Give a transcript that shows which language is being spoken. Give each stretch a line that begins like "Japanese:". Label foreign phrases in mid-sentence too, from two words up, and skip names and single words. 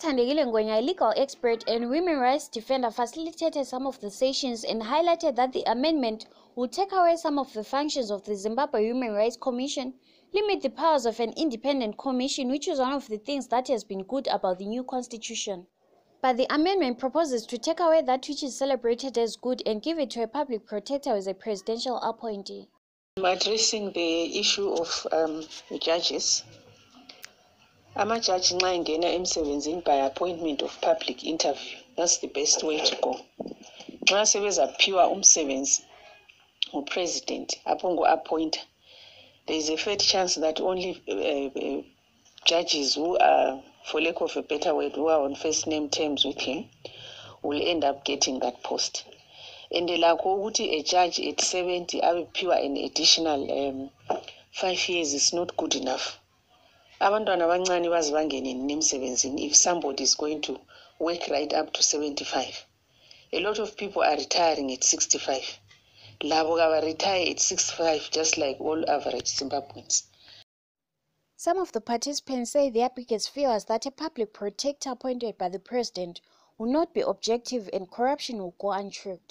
English: Thandekile Ngwenya, a legal expert and women rights defender, facilitated some of the sessions and highlighted that the amendment will take away some of the functions of the Zimbabwe Human Rights Commission, limit the powers of an independent commission, which is one of the things that has been good about the new constitution. But the amendment proposes to take away that which is celebrated as good and give it to a public protector as a presidential appointee. Addressing the issue of judges.
North Ndebele: Ama-judge nxa engena emsebenzini
English: by appointment of public interview. That's the best way to go.
North Ndebele: Nxa sebezaphiwa umsebenzi ngupresident apho ngo-appointer,
English: there is a fair chance that only judges who are, for lack of a better word, who are on first name terms with him will end up getting that post. And
North Ndebele: lakho ukuthi
English: a judge at 70 abephiwa an additional 5 years is not good enough.
North Ndebele: Abantwana abancane baze bangene nemsebenzini
English: if somebody is going to work right up to 75. A lot of people are retiring at 65.
North Ndebele: Labo gaba
English: retire at 65 just like all average Zimbabweans. Some of the participants say their biggest fear is that a public protector appointed by the president will not be objective and corruption will go unchecked.